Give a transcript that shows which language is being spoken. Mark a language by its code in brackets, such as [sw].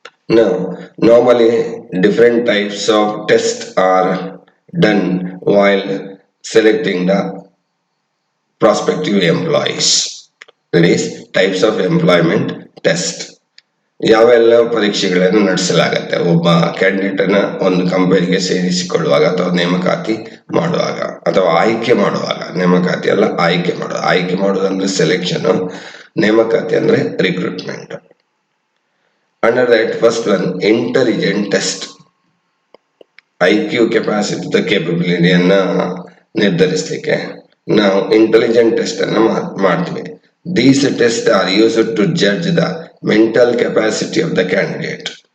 [en] Now, normally different types of tests are done while selecting the prospective employees. That is, types of employment test. [kn] ಯಾವೆಲ್ಲ ಪರೀಕ್ಷೆಗಳನ್ನು ನಡೆಸಲಾಗತ್ತೆ ಒಬ್ಬ ಕ್ಯಾಂಡಿಡೇಟನ್ನ ಒಂದು ಕಂಪನಿಗೆ ಸೇರಿಸಿಕೊಳ್ಳುವಾಗ ಅಥವಾ ನೇಮಕಾತಿ ಮಾಡುವಾಗ ಅಥವಾ ಆಯ್ಕೆ ಮಾಡುವಾಗ. ನೇಮಕಾತಿ ಅಲ್ಲ, ಆಯ್ಕೆ ಮಾಡೋದಂದ್ರೆ ಸೆಲೆಕ್ಷನ್, ನೇಮಕಾತಿ ಅಂದ್ರೆ recruitment. [en] Under that, first one, intelligent test. IQ capacity the capability [kn] ಅನ್ನ ನಿರ್ಧರಿಸಲಿಕ್ಕೆ ನಾವು ಇಂಟೆಲಿಜೆಂಟ್ ಟೆಸ್ಟ್ ಅನ್ನ ಮಾಡ್ತೀವಿ. [en] These tests are used to judge the mental capacity of the candidate.